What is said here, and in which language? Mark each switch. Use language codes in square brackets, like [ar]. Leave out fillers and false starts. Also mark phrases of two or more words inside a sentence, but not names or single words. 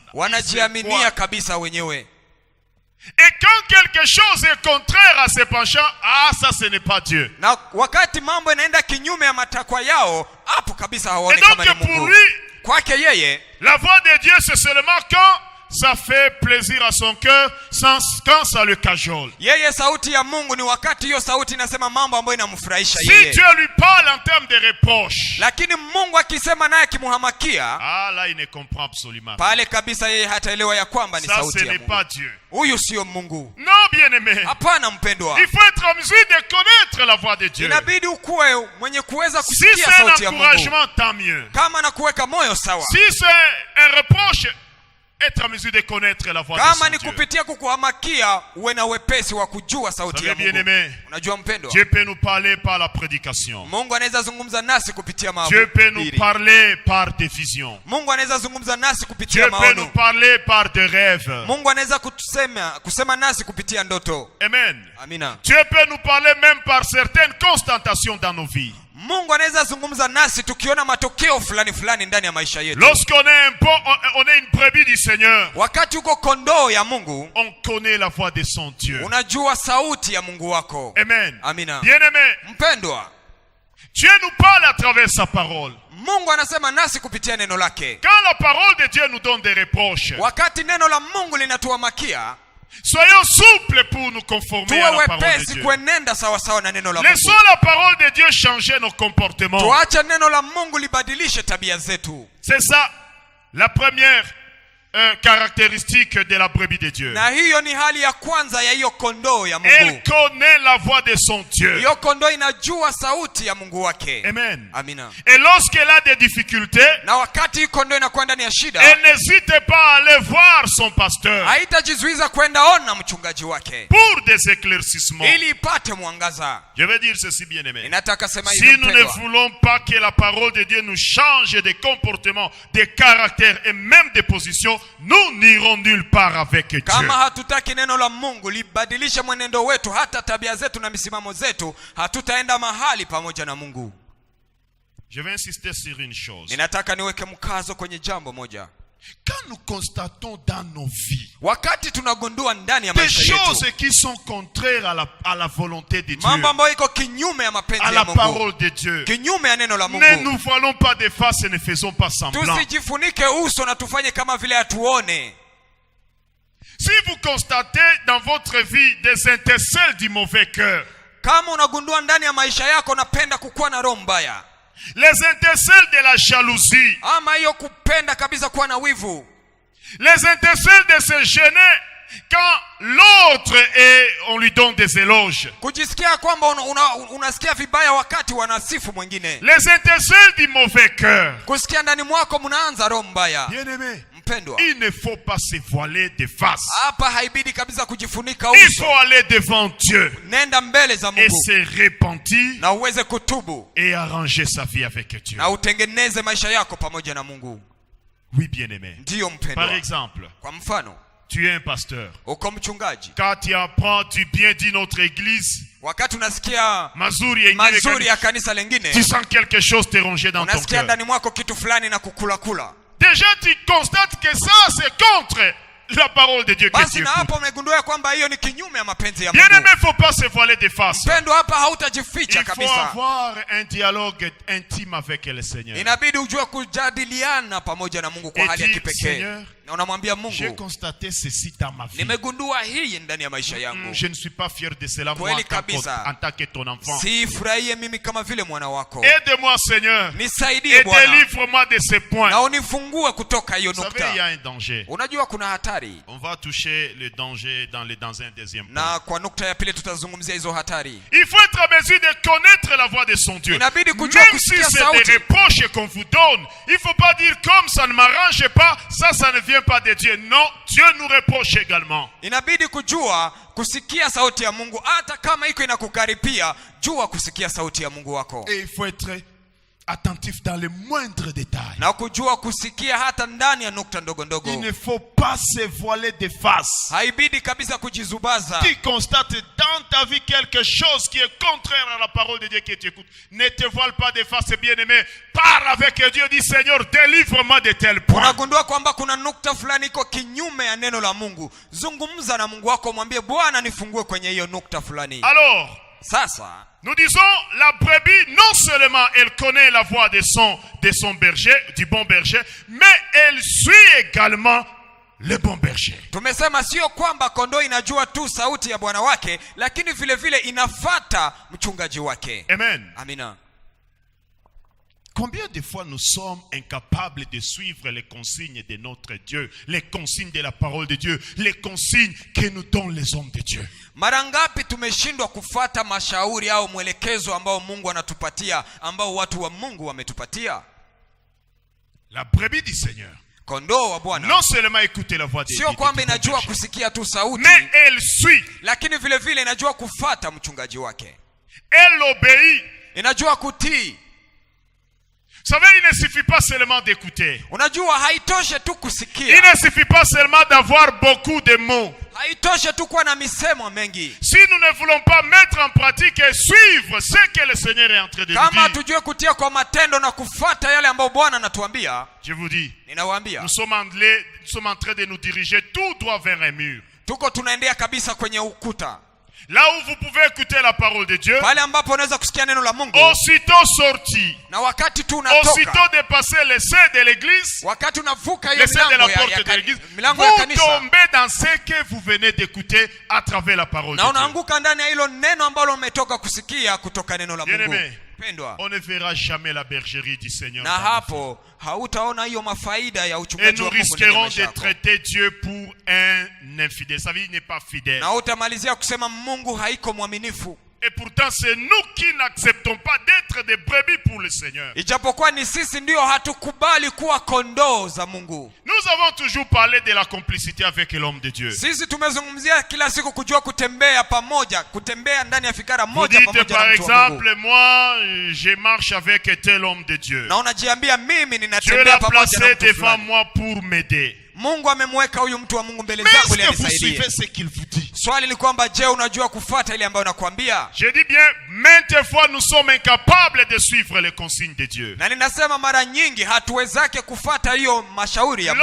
[sw] Wanajiaminia kabisa wenyewe. [fr] Et quand quelque chose est contraire à ses penchants, ça ce n'est pas Dieu. [sw] Na wakati mambo inaenda kinyume ya matakwa yao, hapo kabisa hawaoni kama ni Mungu. [fr] Et donc pour lui, [sw] kwake yeye, [fr] la voix de Dieu c'est seulement quand ça fait plaisir à son cœur, quand ça le cajole. [sw] Yeye sauti ya Mungu ni wakati hiyo sauti inasema mambo ambayo inamfurahisha yeye. [fr] Si Dieu lui parle en termes de reproche. [sw] Lakini Mungu akisema naye akimuhamakia, [fr] là il ne comprend absolument pas. [sw] Pale kabisa yeye hataelewa ya kwamba ni sauti ya Mungu. [fr] Ça ce n'est pas Dieu. [sw] Huyu sio Mungu. [fr] Non, bien-aimé. [sw] Hapana mpendwa. [fr] Il faut être en mesure de connaître la voix de Dieu. [sw] Inabidi ukuwe mwenye kuweza kusikia sauti ya Mungu. [fr] Si c'est un encouragement, tant mieux. [sw] Kama na kuweka moyo sawa. [fr] Si c'est un reproche, être en mesure de connaître la voix de son Dieu. [sw] Kama ni kupitia kukuhamakia, uwe na wepesi wa kujua sauti ya Mungu. Unajua mpendwa? [fr] Dieu peut nous parler par la prédication. [sw] Mungu anaweza zungumza nasi kupitia mahubiri. [fr] Dieu peut nous parler par des visions. [sw] Mungu anaweza zungumza nasi kupitia maono. [fr] Dieu peut nous parler par des rêves. [sw] Mungu anaweza kusema nasi kupitia ndoto. [fr] Amen. [sw] Amina. [fr] Dieu peut nous parler même par certaines constatations dans nos vies. [sw] Mungu anaweza zungumza nasi tukiona matokeo fulani fulani ndani ya maisha yetu. [fr] Lorsqu'on est une brebis du Seigneur, [sw] wakati uko kondoo ya Mungu, [fr] on connaît la voix de son Dieu. [sw] Unajua sauti ya Mungu wako. [fr] Amen. [sw] Amina. [fr] Bien-aimé, [sw] mpendwa, [fr] Dieu nous parle à travers sa parole. [sw] Mungu anasema nasi kupitia neno lake. [fr] Quand la parole de Dieu nous donne des reproches, [sw] wakati neno la Mungu linatuhamakia, [fr] soyons souples pour nous conformer à la parole de Dieu. [sw] kuenenda sawa sawa na neno la Mungu. [fr] Laissons la parole de Dieu changer nos comportements. [sw] Tuache neno la Mungu libadilishe tabia zetu. [fr] C'est ça la première caractéristique de la brebis de Dieu. [sw] Na hiyo ni hali ya kwanza ya hiyo kondoo ya Mungu. [fr] Elle connaît la voix de son Dieu. [sw] Hiyo kondoo inajua sauti ya Mungu wake. [fr] Amen. [sw] Amina. [fr] Et lorsqu'elle a des difficultés, [sw] na wakati kondoo inakuwa ndani ya shida, [fr] elle n'hésite pas à aller voir son pasteur [sw] haitajizuiza kwenda ona mchungaji wake [fr] pour des éclaircissements. [sw] ili ipate mwangaza. [fr] Je vais dire ceci, bien-aimé. [sw] Ninataka sema [fr] Si [sw] hivi [fr] nous ne [sw] mpendwa, [fr] voulons pas que la parole de Dieu nous change de comportement, de caractère et même de position, nous n'irons nulle part avec Dieu. [sw] kama hatutaki neno la Mungu libadilishe mwenendo wetu, hata tabia zetu na misimamo zetu, hatutaenda mahali pamoja na Mungu. [fr] Je vais insister sur une chose. [sw] Ninataka niweke mkazo kwenye jambo moja. [fr] Quand nous constatons dans nos vies [sw] Wakati tunagundua ndani ya [fr] des [sw] maisha [fr] choses [sw] yetu [fr] qui sont contraires à la volonté de Dieu, [sw] mambo ambayo iko kinyume ya mapenzi [fr] à [sw] ya [fr] la [sw] Mungu, [fr] parole de Dieu, [sw] kinyume ya neno la [fr] ne [sw] Mungu, [fr] nous voilons pas de face et ne faisons pas semblant. [sw] tusijifunike uso na tufanye kama vile hatuone. [fr] Si vous constatez dans votre vie des intercelles du mauvais cœur, [sw] Kama unagundua ndani ya maisha yako napenda kukuwa na roho mbaya, [fr] les intercelles de la jalousie, [sw] ama hiyo kupenda kabisa kuwa na wivu, [fr] les intercelles de se gêner quand l'autre on lui donne des éloges, [sw] kujisikia kwamba unasikia vibaya wakati wanasifu mwingine, [fr] les intercelles du mauvais cœur, [sw] kusikia ndani mwako mnaanza roho mbaya. [fr] bien-aimé, [sw] Mpendwa, [fr] il ne faut pas se voiler de face. [sw] hapa haibidi kabisa kujifunika [fr] Il [sw] uso. [fr] faut aller devant Dieu [sw] Nenda mbele za [fr] et [sw] Mungu [fr] se repentir [sw] na uweze kutubu [fr] et arranger sa vie avec Dieu. [sw] na utengeneze maisha yako pamoja na Mungu. [fr] Oui, bien-aimé. [sw] Ndiyo [fr] Par [sw] mpendwa. [fr] exemple, [sw] Kwa mfano, [fr] tu es un pasteur. [sw] uko mchungaji, [fr] Quand tu apprends du bien d'une autre église, [sw] wakati unasikia mazuri ya kanisa lengine, [fr] tu sens quelque chose te ronger dans ton [sw] unasikia [fr] cœur. [sw] ndani mwako kitu fulani na kukula. [fr] Déjà, tu constates que ça, c'est contre la parole de Dieu que [sw] Basi [fr] tu [sw] na [fr] écoutes. [sw] hapo umegundua kwamba hiyo ni kinyume ya mapenzi ya Mungu. [fr] Bien-aimé, il ne faut pas se voiler de face. [sw] Mpendwa, hapa hautajificha [fr] Il faut [sw] kabisa. [fr] avoir un dialogue intime avec le Seigneur. [sw] Inabidi ujue kujadiliana pamoja na Mungu kwa [fr] Et [sw] hali ya [fr] dire, [sw] kipekee. [fr] Seigneur, [sw] Na unamwambia [fr] j'ai [sw] Mungu, [fr] constaté ceci dans ma vie. [sw] nimegundua hii ndani ya maisha yangu. [fr] Je ne suis pas fier de cela, moi, [sw] Kweli [fr] en [sw] kabisa. [fr] tant que ton enfant. [sw] Sifurahie mimi kama vile mwana wako. [fr] Aide-moi, Seigneur, [sw] Nisaidie [fr] et [sw] Bwana. [fr] délivre-moi de ces points. [sw] Na unifungue kutoka hiyo [fr] Vous savez, il y a [sw] nukta. [fr] un danger. [sw] Unajua kuna hatari. [fr] On va toucher le danger dans un deuxième point. [sw] Na kwa nukta ya pili tutazungumzia hizo hatari. [fr] Il faut être à mesure de connaître la voix de son Dieu. [sw] Inabidi [fr] Même [sw] kujua [fr] si [sw] kusikia [fr] c'est [sw] sauti. [fr] des reproches qu'on vous donne, il ne faut pas dire comme ça ne m'arrange pas, ça ne vient pas de Dieu. Non, Dieu nous reproche également. [sw] Inabidi kujua kusikia sauti ya Mungu, hata kama iko inakukaripia, jua kusikia sauti ya Mungu wako. [fr] Et il faut être attentif dans les moindres détails. [sw] Na kujua kusikia hata ndani ya nukta ndogo ndogo. [fr] Il ne faut pas se voiler de face. [sw] Haibidi kabisa kujizubaza. [fr] Tu constates dans ta vie quelque chose qui est contraire à la parole de Dieu que tu écoutes. Ne te voile pas de face, bien-aimé. Parle avec Dieu, dis Seigneur, délivre-moi de tel point. [sw] Unagundua kwamba kuna nukta fulani iko kinyume ya neno la Mungu. Zungumza na Mungu wako, mwambie Bwana nifungue kwenye hiyo nukta fulani. [fr] Alors, [sw] Sasa [fr] nous disons, la brebis, non seulement elle connaît la voix de son berger, du bon berger, mais elle suit également le bon berger. [sw] tumesema sio kwamba kondoo inajua tu sauti ya bwana wake, lakini vile vile inafata mchungaji wake. [fr] Amen. [sw] Amina. [fr] Combien de fois nous sommes incapables de suivre les consignes de notre Dieu, les consignes de la parole de Dieu, les consignes que nous donnent les hommes de Dieu? [sw] Mara ngapi tumeshindwa kufuata mashauri au mwelekezo ambao Mungu anatupatia, ambao watu wa Mungu wametupatia? [fr] La brebis du Seigneur, [sw] Kondoo wa Bwana [fr] non seulement écouter la voix de Dieu, [sw] sio kwamba inajua kusikia tu sauti, [fr] mais elle suit, [sw] lakini vile vile inajua kufata mchungaji wake. [fr] elle obéit. [sw] Inajua kutii. [fr] Vous savez, il ne suffit pas seulement d'écouter. [sw] Unajua haitoshe tu [fr] Il [sw] kusikia. [fr] ne suffit pas seulement d'avoir beaucoup de mots. [sw] Haitoshe tu kuwa na misemo mengi. [fr] Si nous ne voulons pas mettre en pratique et suivre ce que le Seigneur est en train de nous [sw] Kama [fr] dire, [sw] tujue kutia kwa matendo na kufata yale ambayo Bwana anatuambia, [fr] je vous dis, [sw] ninawaambia [fr] nous sommes en train de nous diriger tout droit vers un mur. [sw] tuko tunaendea kabisa kwenye ukuta. [fr] Là où vous pouvez écouter la parole de Dieu, [sw] Pale ambapo unaweza kusikia neno la Mungu, [fr] aussitôt sorti, [sw] na wakati tu [fr] aussitôt [sw] unatoka, [fr] dépasser les seuils de l'église, [sw] wakati unavuka hiyo [fr] les seuils de la [sw] milango [fr] porte de l'église, [sw] milango ya [fr] vous [sw] kanisa, [fr] tombez dans ce que vous venez d'écouter à travers la parole [sw] na [fr] de Dieu. [sw] unaanguka ndani ya hilo neno ambalo umetoka kusikia kutoka neno la Mungu. [fr] Bien-aimé, [sw] Pendwa, [fr] on ne verra jamais la bergerie du Seigneur. [sw] na hapo hautaona hiyo mafaida ya [fr] Et [sw] uchungaji [fr] nous [sw] wa Mungu ndani ya [fr] risquerons [sw] maisha [fr] de [sw] yako. [fr] traiter Dieu pour un infidèle. Sa vie n'est pas fidèle. [sw] Na utamalizia kusema Mungu haiko mwaminifu. [fr] Et pourtant c'est nous qui n'acceptons pas d'être des brebis pour le Seigneur. [sw] Ijapokuwa ni sisi ndio hatukubali kuwa kondoo za Mungu. [fr] Nous avons toujours parlé de la complicité avec l'homme de Dieu. [sw] Sisi tumezungumzia kila siku kujua kutembea pamoja, kutembea ndani ya fikara moja pamoja na mtu wa [fr] Par [sw] Mungu. [fr] exemple, moi je marche avec tel homme de Dieu. [sw] Na unajiambia mimi [fr] Dieu [sw] ninatembea [fr] l'a [sw] pamoja na [fr] placé [sw] mtu [fr] devant [sw] fulani. [fr] moi pour m'aider. [sw] Mungu amemweka huyu mtu wa Mungu mbele [fr] Mais [sw] zako [fr] est-ce [sw] ili [fr] que vous [sw] anisaidie. [fr] suivez ce qu'il vous dit? [sw] Swali ni kwamba je, unajua kufuata ile ambayo nakwambia? [fr] Je dis bien, maintes fois nous sommes incapables de suivre les consignes de Dieu. [sw] Na ninasema mara nyingi hatuwezake kufuata hiyo mashauri ya